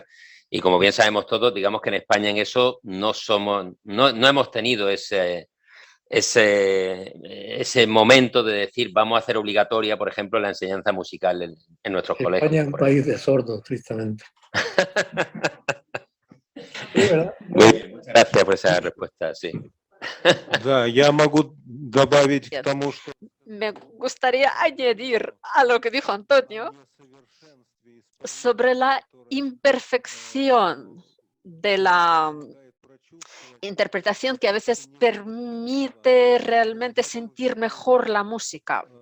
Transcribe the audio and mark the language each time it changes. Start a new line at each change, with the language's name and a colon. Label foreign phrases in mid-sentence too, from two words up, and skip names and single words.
Spanish: Y como bien sabemos todos, digamos que en España en eso no hemos tenido ese momento de decir vamos a hacer obligatoria, por ejemplo, la enseñanza musical en nuestros colegios. España es un país de sordos, tristemente. Muchas gracias por esa respuesta, sí.
Russian: Да, я могу добавить к тому, что...
Spanish: Me gustaría añadir a lo que dijo Antonio sobre la imperfección de la interpretación que a veces permite realmente sentir mejor la música.